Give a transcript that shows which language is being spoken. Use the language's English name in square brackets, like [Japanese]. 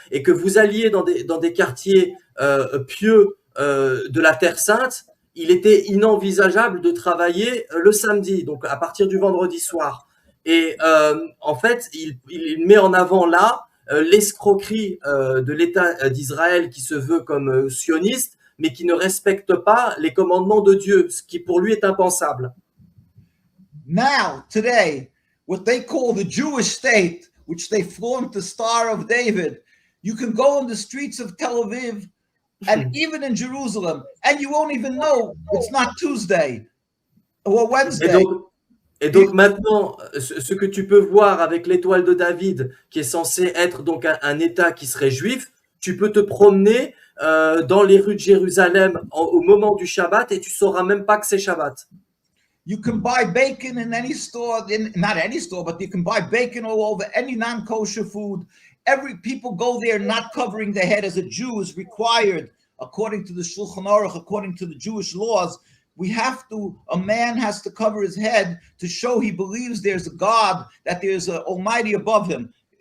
[French] Et que vous alliez dans des quartiers pieux de la Terre Sainte, il était inenvisageable de travailler le samedi, donc à partir du vendredi soir. Et en fait, il met en avant là l'escroquerie de l'État d'Israël qui se veut comme sioniste, mais qui ne respecte pas les commandements de Dieu, ce qui pour lui est impensable. [English] Now, today, what they call the Jewish state, which they flaunt the Star of David, you can go on the streets of Tel Aviv and even in Jerusalem, and you won't even know it's not Tuesday or Wednesday. [French] Et donc maintenant, ce que tu peux voir avec l'étoile de David, qui est censé être donc un État qui serait juif, tu peux te promener dans les rues de Jérusalem au moment du Shabbat et tu sauras même pas que c'est Shabbat. [English] You can buy bacon in any store, not any store, but you can buy bacon all over, any non-kosher food. People go there not covering their head as a Jew is required, according to the Shulchan Aruch, according to the Jewish laws. A man has to cover his head to show he believes there's a God, that there's an Almighty above him.